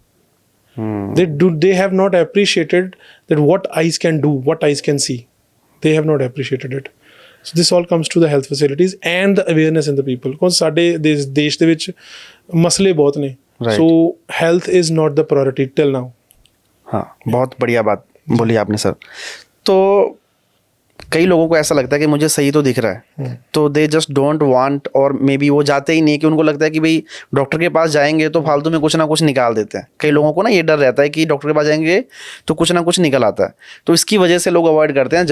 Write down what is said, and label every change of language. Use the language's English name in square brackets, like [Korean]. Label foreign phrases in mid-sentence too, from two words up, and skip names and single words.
[English] They have not appreciated that what eyes can do, what eyes can see. They have not appreciated it. So this all comes to the health facilities and the awareness in the people, because [Punjabi] ਸਾਡੇ ਦੇਸ਼ ਦੇ ਵਿੱਚ ਮਸਲੇ ਬਹੁਤ ਨੇ, [English] so health is not the priority till now. [Hindi] हाँ, बहुत बढ़िया बात बोली आपने सर। तो कई लोगों को ऐसा लगता है कि मुझे सही तो दिख रहा है, तो [English] they just don't want, [Hindi] और [English] may be [Hindi] वो जाते ही नहीं, कि उनको लगता है कि भाई डॉक्टर के पास जाएंगे तो फालतू में कुछ ना कुछ निकाल देते हैं। कई लोगों को ना ये डर रहता है कि डॉक्टर के पास जाएंगे तो कुछ ना कुछ निकल आता है, तो इसकी वजह से लोग अवॉइड करते हैं।